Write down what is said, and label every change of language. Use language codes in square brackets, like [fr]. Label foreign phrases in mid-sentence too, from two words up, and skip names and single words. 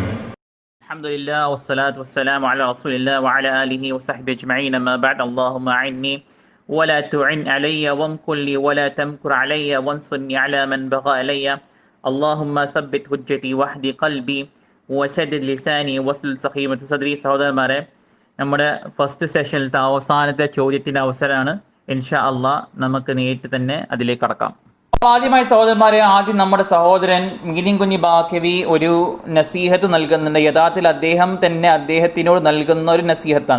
[ar] الحمد لله والصلاة والسلام على رسول الله وعلى آله وصحبه أجمعين. أما بعد، اللهم أعني ولا تعن علي وامكر لي ولا تمكر علي وانصرني على من بغى علي. اللهم ثبت حجتي واهدي قلبي وسدد لساني واسلل سخيمة صدري. [ml] സഹോദരന്മാരെ, നമ്മുടെ [en] first session [ml] അവസാനത്തെ ചോദ്യത്തിൻ്റെ അവസരമാണ്. [ar] إن شاء الله [ml] നമുക്ക് നേരിട്ട് തന്നെ അതിലേക്ക് കടക്കാം. ആദ്യമായി സഹോദരന്മാരെ, ആദ്യം നമ്മുടെ സഹോദരൻ മീനിൻ കുഞ്ഞി ബാക്കവി ഒരു നസീഹത്ത് നൽകുന്നുണ്ട്. യഥാർത്ഥത്തിൽ അദ്ദേഹം തന്നെ അദ്ദേഹത്തിനോട് നൽകുന്ന ഒരു നസീഹത്താണ്.